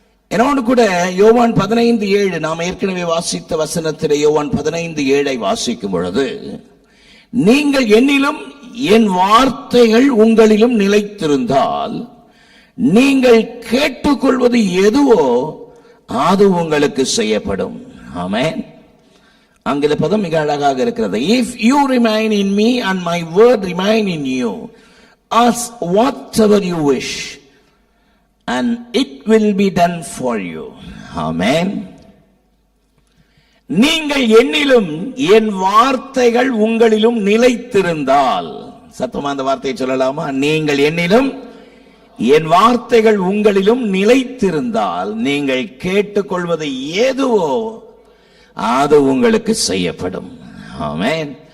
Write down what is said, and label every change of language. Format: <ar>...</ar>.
<ta>என்னோடு கூட யோவான் 15:7 நாம் ஏற்கனவே வாசித்த வசனத்திலே யோவான் 15:7 வாசிக்கும் பொழுது, நீங்கள் என்னிலும் என் வார்த்தைகள் உங்களிலும் நிலைத்திருந்தால் நீங்கள் கேட்டுக்கொள்வது எதுவோ அது உங்களுக்கு செய்யப்படும். ஆமென். ஆங்கில பதம் மிக அழகாக இருக்கிறது.</ta> <en>If you remain in me and my word remain in you, ask whatever you wish and it will be done for you. Amen.</en> <ta>நீங்கள் என்னிலும் என் வார்த்தைகள் உங்களிலும் நிலைத்திருந்தால். சத்தமா அந்த வார்த்தையை சொல்லலாமா? நீங்கள் என்னிலும் என் வார்த்தைகள் உங்களிலும் நிலைத்திருந்தால் நீங்கள் கேட்டுக்கொள்வது ஏதுவோ அது உங்களுக்கு செய்யப்படும். ஆமென்.</ta>